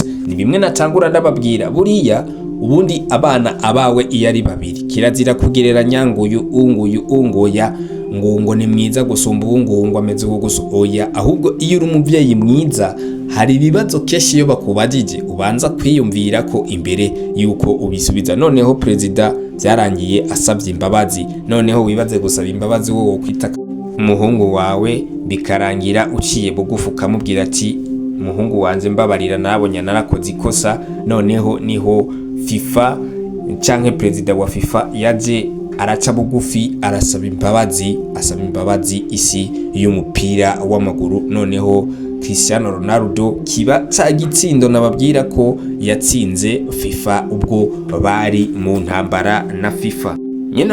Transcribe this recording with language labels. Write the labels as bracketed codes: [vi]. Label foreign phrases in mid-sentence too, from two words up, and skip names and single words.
[rn] Ni bimwe natangura ndababwira, buriya ubundi abana abawe iyo ari babiri kirazira kugereranya nguyu ungoya ngo ni mwiza gusumba ngo ameze gusa, oya, ahubwo iyo uri umuvyeyi mwiza hari ibibazo keshi iyo bakubajije ubanza kwiyumvira ko imbere yuko ubisubiza. Noneho perezida byarangiye asavye imbabazi, noneho wibaze gusaba imbabazi wowe kwita umuhungu wawe bikarangira uciye bugufu ukamubwira ati umuhungu wanje mbabarira, nabonye narakoze ikosa. Noneho niho FIFA canke perezida wa FIFA yaje araca bugufi arasaba imbabazi isi y'umupira w'amaguru. Noneho Cristiano Ronaldo kiba ca gitsindo nababwira ko yatsinze FIFA ubwo bari mu ntambara na FIFA nyene.